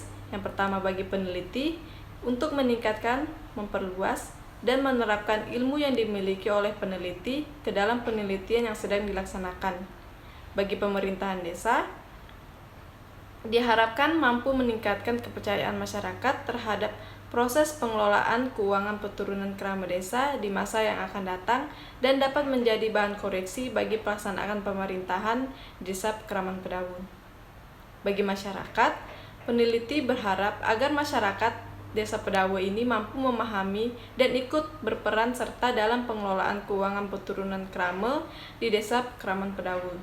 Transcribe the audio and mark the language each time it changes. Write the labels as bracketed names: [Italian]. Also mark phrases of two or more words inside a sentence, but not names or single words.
[Indonesian] Yang pertama, bagi peneliti untuk meningkatkan, memperluas, dan menerapkan ilmu yang dimiliki oleh peneliti ke dalam penelitian yang sedang dilaksanakan. Bagi pemerintahan desa, diharapkan mampu meningkatkan kepercayaan masyarakat terhadap proses pengelolaan keuangan peturunan kerama desa di masa yang akan datang dan dapat menjadi bahan koreksi bagi pelaksanaan pemerintahan Desa Pekraman Pedawe. Bagi masyarakat, peneliti berharap agar masyarakat Desa Pedawe ini mampu memahami dan ikut berperan serta dalam pengelolaan keuangan peturunan kerama di Desa Pekraman Pedawe.